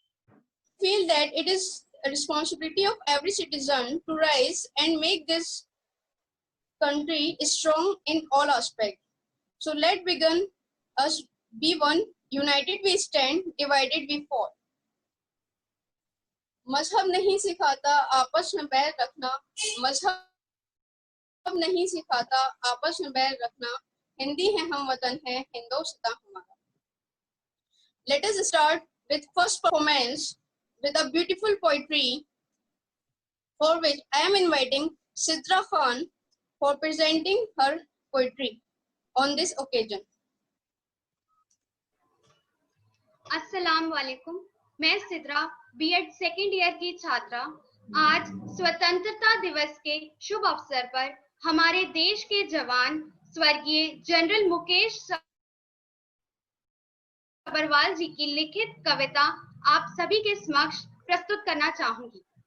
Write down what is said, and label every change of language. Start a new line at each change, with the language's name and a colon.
English: I feel that it is a responsibility of every citizen to rise and make this country is strong in all aspects. So let's begin us be one, united we stand, divided we fall.
Hindi: मजहब नहीं सिखाता आपस में बैर रखना, मजहब नहीं सिखाता आपस में बैर रखना, हिंदी है हम वतन है हिंदुस्तान हमारा.
English: Let us start with first performance with a beautiful poetry for which I am inviting Sidra Khan for presenting her poetry on this occasion.
Hindi: अस्सलाम वालेकुम, मैं सिद्रा बीएड सेकेंड ईयर की छात्रा आज स्वतंत्रता दिवस के शुभ अवसर पर हमारे देश के जवान स्वर्गीय जनरल मुकेश सभरवाल जी की लिखित कविता आप सभी के समक्ष प्रस्तुत करना चाहूंगी।